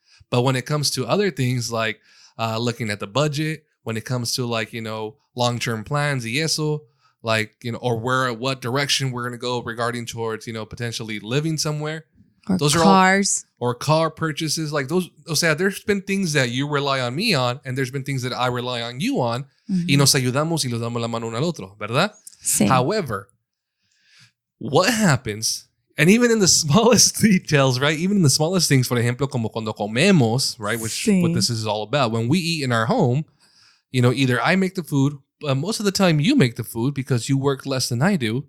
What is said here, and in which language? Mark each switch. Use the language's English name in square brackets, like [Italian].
[English] But when it comes to other things like looking at the budget, when it comes to like, you know, long-term plans, y eso, like, you know, or what direction we're going to go regarding towards, you know, potentially living somewhere. Or those cars. Or car purchases. Like those, o sea, there's been things that you rely on me on, and there's been things that I rely on you on. Mm-hmm. [Spanish] Y nos ayudamos y nos damos la mano uno al otro, ¿verdad? Sí. [English] However, what happens, and even in the smallest details, right? Even in the smallest things, for ejemplo, [Spanish] como cuando comemos, [English] right? Which what this is all about. When we eat in our home, you know, either I make the food, but most of the time you make the food because you work less than I do.